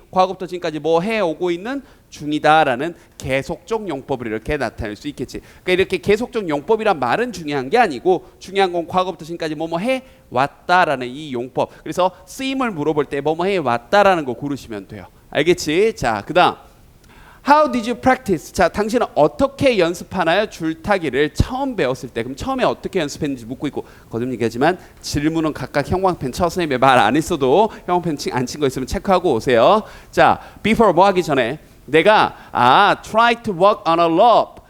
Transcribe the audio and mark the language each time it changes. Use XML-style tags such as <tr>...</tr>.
<ko>과거부터 지금까지 뭐 해오고 있는 중이다라는 계속적 용법을 이렇게 나타낼 수 있겠지. 그러니까 이렇게 계속적 용법이란 말은 중요한 게 아니고 중요한 건 과거부터 지금까지 뭐뭐 해왔다라는 이 용법. 그래서 쓰임을 물어볼 때 뭐뭐 해왔다라는 거 고르시면 돼요. 알겠지? 자, 그 다음</ko> <en>How did you practice?</en> <ko>자, 당신은 어떻게 연습하나요? 줄타기를 처음 배웠을 때. 그럼 처음에 어떻게 연습했는지 묻고 있고, 거듭 얘기하지만 질문은 각각 형광펜 쳐. 선생님이 말 안 했어도 형광펜 안 친 거 있으면 체크하고 오세요. 자, before 뭐 하기 전에 내가</ko> <en>try to work on a log.</en>